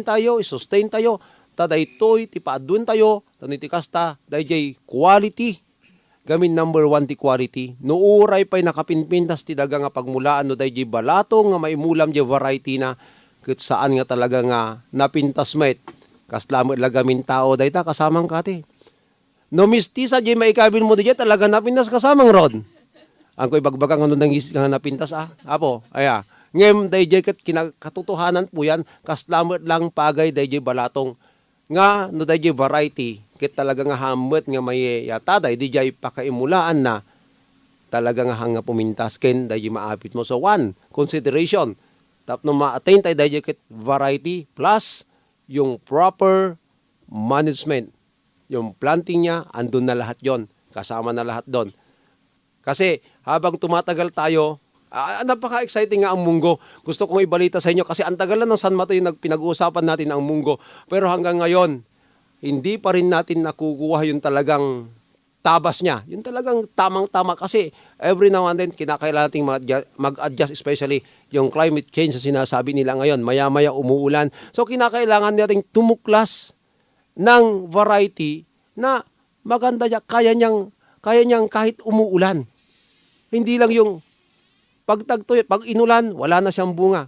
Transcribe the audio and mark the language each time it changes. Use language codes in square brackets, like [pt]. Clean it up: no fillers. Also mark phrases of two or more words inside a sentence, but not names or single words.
[ilo] tayo i-sustain tayo daytoy ti paadun tayo tani ti kasta dayjay quality gamin number 1 ti quality no uray pay nakapinpintas ti daga nga pagmulaan no dayjay balatong nga maimulam di variety na ket saan nga talaga nga napintas met kasla mo lagamin tao dayta kasamang kati no mistisa di maikabin mo di talaga napintas kasamang rod ang ko'y bagbagang ano nang nga napintas apo aya ngem dayjay ket kinakatotohanan po yan kasla mo lang pagay dayjay balatong nga no dayjay variety ket talaga nga hammet nga may yataday dijay pakaimulaan na talaga nga hanga pumintas ken dayjay maapit mo. So [en] one consideration [ilo] tapno ma-attain tayo dayjay ket variety plus yung [en] proper management. [tl] Yung planting niya andun na lahat yon, kasama na lahat doon. Kasi habang tumatagal tayo, napaka-exciting nga ang munggo. Gusto kong ibalita sa inyo kasi ang tagal na ng San Mateo yung pinag-uusapan natin ang munggo. Pero hanggang ngayon, hindi pa rin natin nakukuha yung talagang tabas niya. Yung talagang tamang-tama kasi [en] every now and then [tl] kinakailangan nating mag-adjust, especially yung [en] climate change [tl] na sinasabi nila ngayon. Maya-maya umuulan. So kinakailangan nating tumuklas ng variety na maganda niya, kaya niyang kahit umuulan. Hindi lang yung pag inulan, wala na siyang bunga.